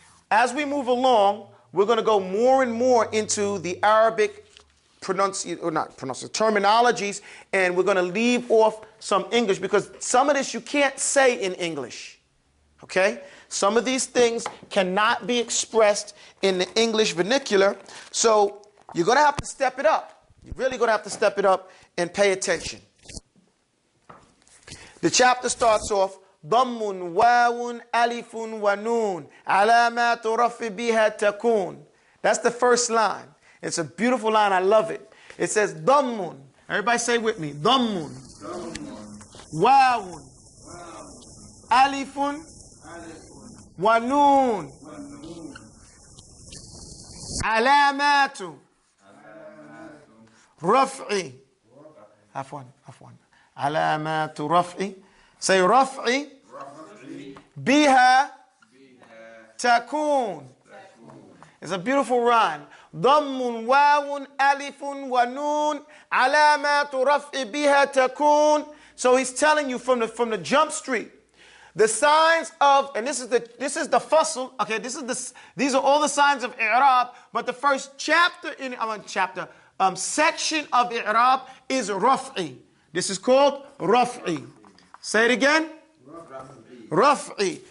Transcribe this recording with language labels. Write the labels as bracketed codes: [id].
[en] As we move along, we're going to go more and more into the Arabic terminologies, and we're going to leave off some English because some of this you can't say in English. Okay? Some of these things cannot be expressed in the English vernacular, so you're going to have to step it up. You're really going to have to step it up and pay attention. [ar] The chapter starts off, ضم واو ألف ونون علامات رفع بها تكون. [en] That's the first line. It's a beautiful line. I love it. It says ضم. Everybody say with me. [ar] ضم واو ألف ونون علامات رفع عفوا علامات رفع. Say رفع بها تكون. [en] It's a beautiful rhyme. [ar] ضم واو ألف ونون علامات رفع بها تكون. [en] So he's telling you from the jump street, the signs of, and this is the fasl. Okay, these are all the signs of i'rab, but the first section of i'rab is raf'i. This is called raf'i. Say it again. Raf'i.